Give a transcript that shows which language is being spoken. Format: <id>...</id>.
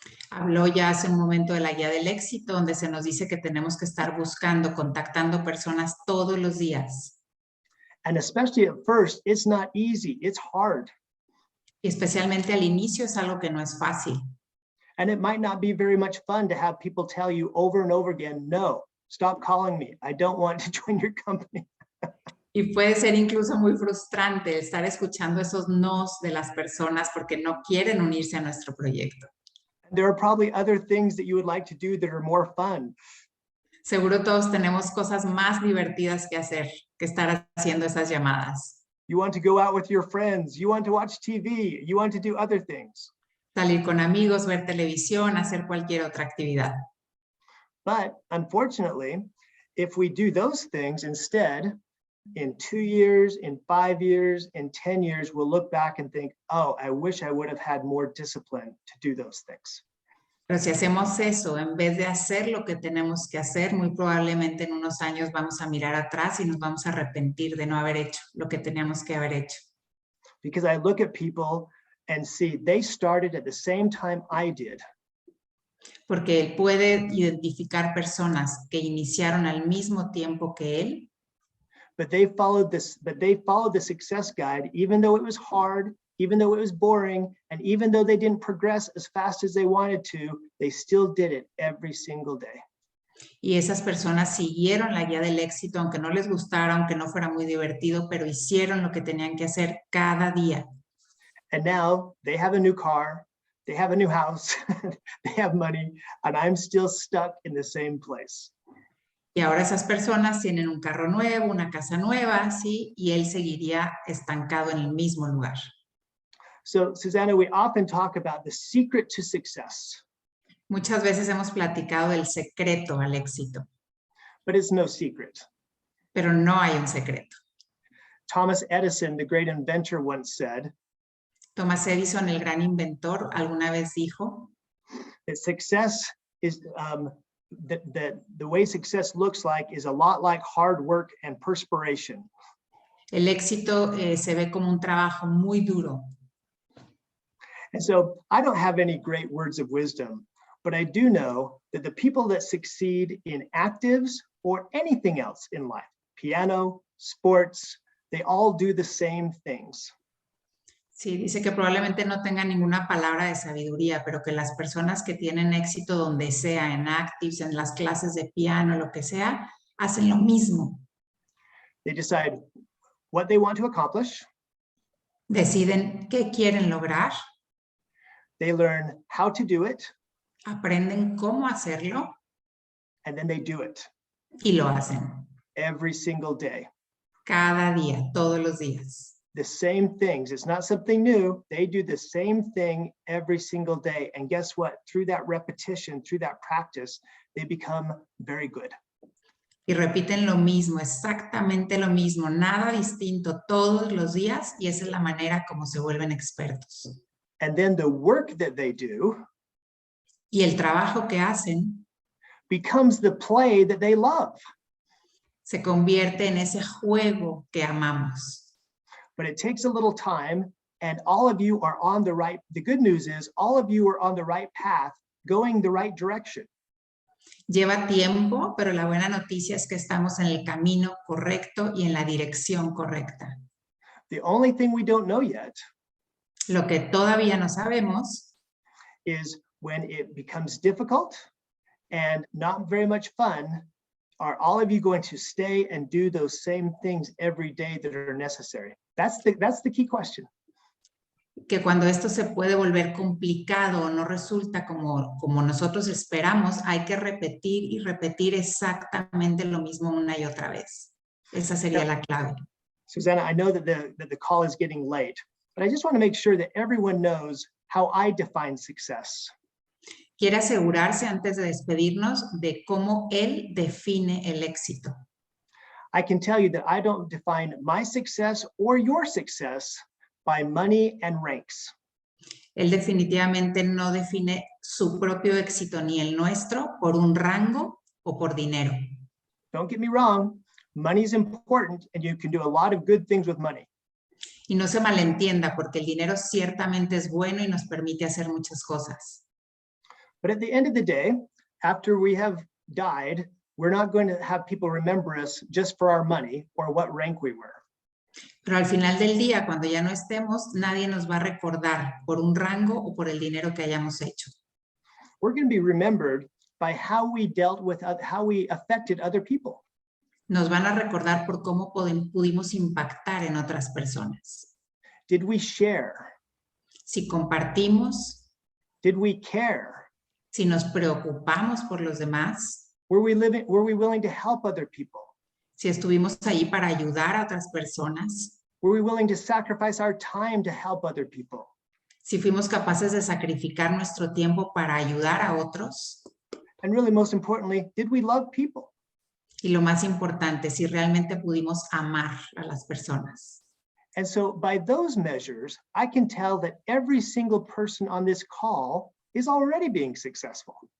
<es>Habló ya hace un momento de la guía del éxito, donde se nos dice que tenemos que estar buscando, contactando personas todos los días.</es> <en>And especially at first, it's not easy, it's hard.</en> <es>Y especialmente al inicio es algo que no es fácil.</es> <en>And it might not be very much fun to have people tell you over and over again, no, stop calling me. I don't want to join your company.</en> <es>Y puede ser incluso muy frustrante estar escuchando esos nos de las personas porque no quieren unirse a nuestro proyecto.</es> <en>There are probably other things that you would like to do that are more fun.</en> <es>Seguro todos tenemos cosas más divertidas que hacer que estar haciendo esas llamadas.</es> <en>You want to go out with your friends. You want to watch TV. You want to do other things.</en> <es>Salir con amigos, ver televisión, hacer cualquier otra actividad.</es> <en>But unfortunately, if we do those things instead, in 2 years, in 5 years, in 10 years, we'll look back and think, oh, I wish I would have had more discipline to do those things.</en> <es>Pero si hacemos eso, en vez de hacer lo que tenemos que hacer, muy probablemente en unos años vamos a mirar atrás y nos vamos a arrepentir de no haber hecho lo que teníamos que haber hecho.</es> <en>Because I look at people and see they started at the same time I did.</en> <es>Porque él puede identificar personas que iniciaron al mismo tiempo que él,</es> <en>But they followed the success guide, even though it was hard, even though it was boring, and even though they didn't progress as fast as they wanted to, they still did it every single day.</en> <es>y esas personas siguieron la guía del éxito, aunque no les gustara, aunque no fuera muy divertido, pero hicieron lo que tenían que hacer cada día.</es> <en>And now they have a new car, they have a new house, they have money, and I'm still stuck in the same place.</en> <es>Y ahora esas personas tienen un carro nuevo, una casa nueva, ¿sí? Y él seguiría estancado en el mismo lugar.</es> <en>So, Susana, we often talk about the secret to success.</en> <es>Muchas veces hemos platicado del secreto al éxito,</es> <en>But it's no secret.</en> <es>pero no hay un secreto.</es> <en>Thomas Edison, the great inventor, once said</en> <es>Thomas Edison, el gran inventor, alguna vez dijo</es> <en>that success is the way success looks like is a lot like hard work and perspiration.</en> <es>el éxito se ve como un trabajo muy duro.</es> <en>And so I don't have any great words of wisdom, but I do know that the people that succeed in Activz or anything else in life, piano, sports, they all do the same things.</en> <es>Sí, dice que probablemente no tenga ninguna palabra de sabiduría, pero que las personas que tienen éxito donde sea, en Activz, en las clases de piano, lo que sea, hacen lo mismo.</es> <en>They decide what they want to accomplish.</en> <es>Deciden qué quieren lograr,</es> <en>They learn how to do it,</en> <es>aprenden cómo hacerlo</es> <en>and then they do it</en> <es>y lo hacen.</es> <en>every single day.</en> <es>Cada día, todos los días.</es> <en>The same things. It's not something new. They do the same thing every single day. And guess what? Through that repetition, through that practice, they become very good.</en> <es>Y repiten lo mismo, exactamente lo mismo, nada distinto todos los días, y esa es la manera como se vuelven expertos.</es> <en>And then the work that they do</en> <es>Y el trabajo que hacen</es> <en>becomes the play that they love.</en> <es>se convierte en ese juego que amamos.</es> <en>But it takes a little time, and all of you are on the right. The good news is all of you are on the right path, going the right direction.</en> <es>Lleva tiempo, pero la buena noticia es que estamos en el camino correcto y en la dirección correcta.</es> <en>The only thing we don't know yet</en> <es>Lo que todavía no sabemos</es> <en>is when it becomes difficult and not very much fun, are all of you going to stay and do those same things every day that are necessary? That's the key question.</en> <es>que cuando esto se puede volver complicado o no resulta como nosotros esperamos, hay que repetir y repetir exactamente lo mismo una y otra vez. Esa sería la clave.</es> <en>Susana, I know that the call is getting late, but I just want to make sure that everyone knows how I define success.</en> <es>Quiere asegurarse antes de despedirnos de cómo él define el éxito.</es> <en>I can tell you that I don't define my success or your success by money and ranks.</en> <es>Él definitivamente no define su propio éxito ni el nuestro por un rango o por dinero.</es> <en>Don't get me wrong, money is important and you can do a lot of good things with money.</en> <es>Y no se malentienda, porque el dinero ciertamente es bueno y nos permite hacer muchas cosas.</es> <en>But at the end of the day, after we have died, we're not going to have people remember us just for our money or what rank we were.</en> <es>Pero al final del día, cuando ya no estemos, nadie nos va a recordar por un rango o por el dinero que hayamos hecho.</es> <en>We're going to be remembered by how we dealt with, how we affected other people.</en> <es>Nos van a recordar por cómo pudimos impactar en otras personas.</es> <en>Did we share?</en> <es>Si compartimos,</es> <en>Did we care?</en> <es>si nos preocupamos por los demás,</es> <en>Were we willing to help other people?</en> <es>si estuvimos ahí para ayudar a otras personas,</es> <en>Were we willing to sacrifice our time to help other people?</en> <es>si fuimos capaces de sacrificar nuestro tiempo para ayudar a otros,</es> <en>And really, most importantly, did we love people?</en> <es>y lo más importante, si realmente pudimos amar a las personas.</es> <en>And so by those measures, I can tell that every single person on this call is already being successful.</en>